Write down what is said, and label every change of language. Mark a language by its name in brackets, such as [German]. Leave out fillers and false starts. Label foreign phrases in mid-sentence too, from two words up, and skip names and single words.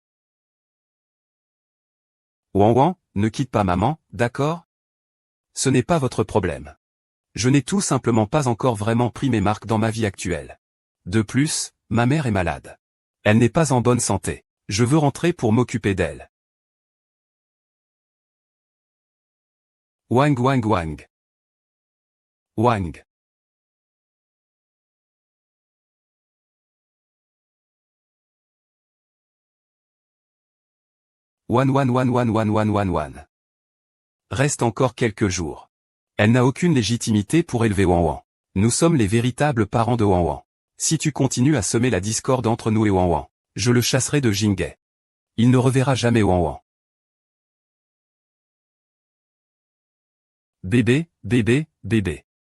[French] Wan Wan, ne quitte pas maman, d'accord? Ce n'est pas votre problème. Je n'ai tout simplement pas encore vraiment pris mes marques dans ma vie actuelle. De plus, ma mère est malade. Elle n'est pas en bonne santé. Je veux rentrer pour m'occuper d'elle. Wang Wang Wang. Wang. Wan Wan Wan Wan Wan Wan Wan Wan. Reste encore quelques jours. Elle n'a aucune légitimité pour élever Wan Wan. Nous sommes les véritables parents de Wan Wan. Si tu continues à semer la discorde entre nous et Wan Wan, je le chasserai de Jinghe. Il ne reverra jamais Wan Wan. Bébé, bébé, bébé.